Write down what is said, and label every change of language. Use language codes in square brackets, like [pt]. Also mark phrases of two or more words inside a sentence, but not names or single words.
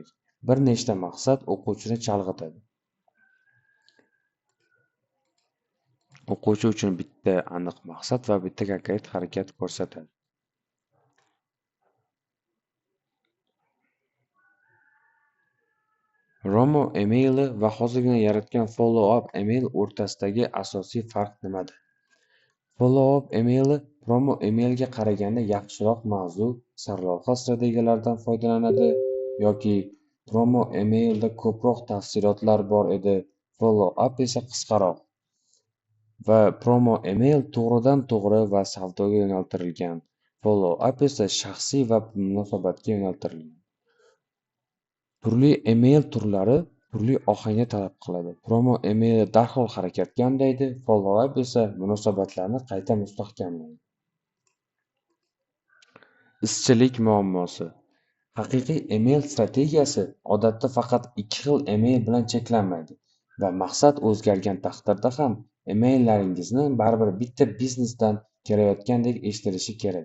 [uz] Bir nechta maqsad o'quvchini chalg'itadi. O'quvchi uchun bitta aniq maqsad va bitta konkret harakat ko'rsatadi. [en] Promo emaili [uz] va hozirgina yaratgan [en] follow-up email [uz] o'rtasidagi asosiy farq nimada? [en] Follow-up emaili promo emailga [uz] qaraganda yaxshiroq mavzu, sarlavha strategiyalaridan foydalanadi yoki promo emailda ko'proq tafsilotlar bor edi, follow-up esa qisqaroq. Va [en] promo email [uz] to'g'ridan-to'g'ri va savdoga yo'naltirilgan. Follow-up esa shaxsiy va munosabatga yo'naltirilgan. Turli email turlari turli ohangda talab qiladi. [en] Promo emaili [uz] darhol harakatga undaydi, follow-up esa munosabatlarni qayta mustahkamlaydi. Izchillik muammosi. Haqiqiy email strategiyasi odatda faqat ikki xil email bilan cheklanmaydi va maqsad o'zgargan taqdirda ham emaillaringizni baribir bitta biznesdan kelayotgandek eshitilishi kerak.